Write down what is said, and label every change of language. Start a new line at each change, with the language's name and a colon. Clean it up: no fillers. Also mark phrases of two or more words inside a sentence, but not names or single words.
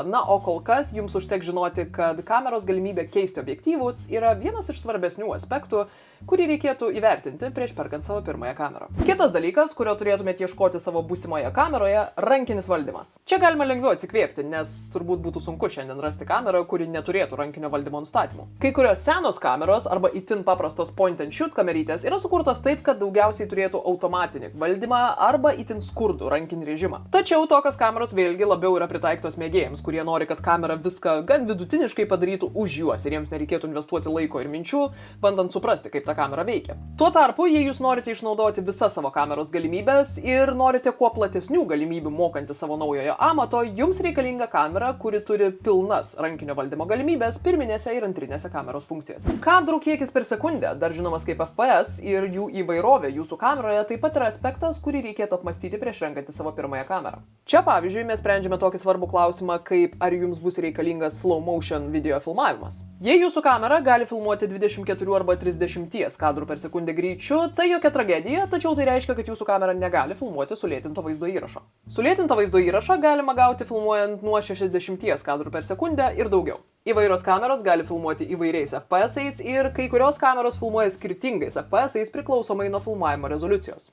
Lithuanian: Na, o kol kas jums užteks žinoti, kad kameros galimybė keisti objektyvus yra vienas iš svarbesnių aspektų, kurį reikėtų įvertinti prieš perkant savo pirmąją kamerą. Kitas dalykas, kurio turėtumėte ieškoti savo būsimoje kameroje - rankinis valdymas. Čia galima lengviau atsikvėpti, nes turbūt būtų sunku šiandien rasti kamerą, kuri neturėtų rankinio valdymo nustatymų. Kai kurios senos kameros arba itin paprastos
English: point and shoot
Lithuanian: kamerytės yra sukurtos taip, kad daugiausiai turėtų automatinį valdymą arba itin skurdų rankinį režimą. Tačiau tokios kameros vėlgi labiau yra pritaiktos mėgėjams, kurie nori, kad kamera viską gan vidutiniškai padarytų už juos ir jiems nereikėtų investuoti laiko ir minčių, bandant suprasti, kaip ta kamera veikia. Tuo tarpu, jei jūs norite išnaudoti visas savo kameros galimybės ir norite kuo platesnių galimybių mokanti savo naujojo amato, jums reikalinga kamera, kuri turi pilnas rankinio valdymo galimybės pirminėse ir antrinėse kameros funkcijose. Kadrų kiekis per sekundę, dar žinomas kaip FPS, ir jų įvairovė jūsų kameroje taip pat yra aspektas, kurį reikėtų apmastyti prieš renkantį savo pirmąją kamerą. Čia, pavyzdžiui, mes sprendžiame tokį svarbų klausimą, kaip ar jums bus reikalingas
English: slow motion video
Lithuanian: filmavimas. Jei jūsų kamera gali filmuoti 24 arba 30 kadrų per sekundę greičiu, tai jokia tragedija, tačiau tai reiškia, kad jūsų kamera negali filmuoti sulėtinto vaizdo įrašo. Sulėtintą vaizdo įrašą galima gauti filmuojant nuo 60 kadrų per sekundę ir daugiau. Įvairios kameros gali filmuoti įvairiais FPS-ais ir kai kurios kameros filmuoja skirtingais FPS-ais priklausomai nuo filmavimo rezoliucijos.